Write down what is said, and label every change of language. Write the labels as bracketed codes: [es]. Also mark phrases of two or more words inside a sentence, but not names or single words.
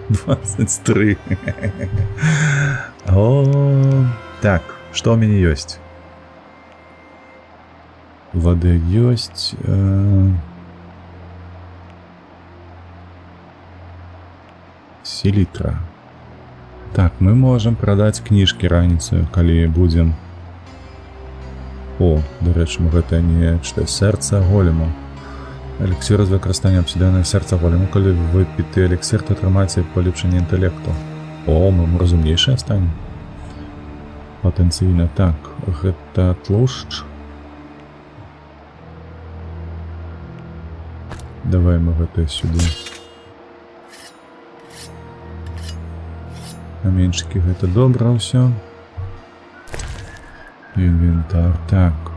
[ru] 23. О, так, что у меня есть? Вода есть. Селитра. [be] Так, мы можем продать книжки раніцою, калі будем. О, [uk] до речі, гэта не читати. Серце голема. Еліксир з використанням обсидіаної серця голема. Коли ви піти еліксир, то тримається поліпшення інтелекту. О, ми розумніші станемо. Потенційно. Так, [be] гэта тлушч. Давай ми гэта сюди. Каменчыкі гэта добра ўсё. [uk] Інвентар, так.